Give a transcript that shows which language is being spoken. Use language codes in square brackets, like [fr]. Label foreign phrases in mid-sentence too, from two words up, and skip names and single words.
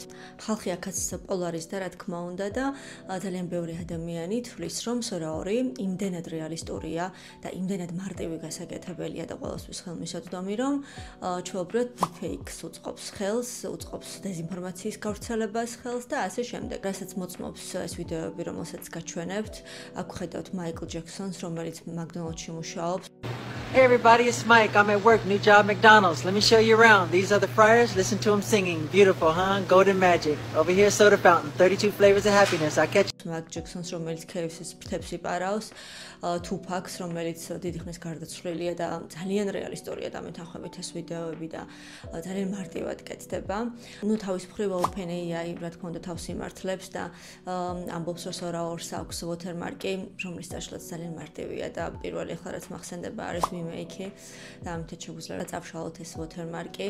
[ka] ხალხი აქაც პოლარიზდა, რა თქმა უნდა და ძალიან ბევრი ადამიანი თვლის, რომ Sora 2 იმდენად რეალისტურია და იმდენად მარტივი გასაკეთებელია და ყველასთვის ხელმისაწვდომი, რომ ჩვეუბრიოდ deepfake-ს უწყობს ხელს, უწყობს დეზინფორმაციის გავრცელებას ხელს და ასე შემდეგ. რასაც მოწმობს ეს ვიდეოები, რომელსაც გაჩვენებთ, აქ ხედავთ Michael Jackson-ს, რომელიც McDonald's-ში მუშაობს. [en] Hey everybody, it's Mike. I'm at work, new job, McDonald's. Let me show you around. These are the fryers. Listen to them singing. Beautiful, huh? Golden magic. Over here, soda fountain. 32 flavors of happiness. I catch [ka] Michael Jackson-ს, რომელიც KFC-ს ფრთებს იპარავს, Tupac-ს, რომელიც დიდი ხნის გარდაცვლილია და ძალიან რეალისტურია და მეთანხმებით ეს ვიდეოები და ძალიან მარტივად კეთდება. ნუ თავის მხრივ OpenAI, რა თქმა უნდა, თავს იმართლებს და ამბობს, რომ Sora 2-ს აქვს watermark-ი, რომლის დაშლაც ძალიან მარტივია და პირველი ახლა რაც მახსენდება არის Mimake და ამით შეგვიძლია წავშალოთ ეს watermark-ი.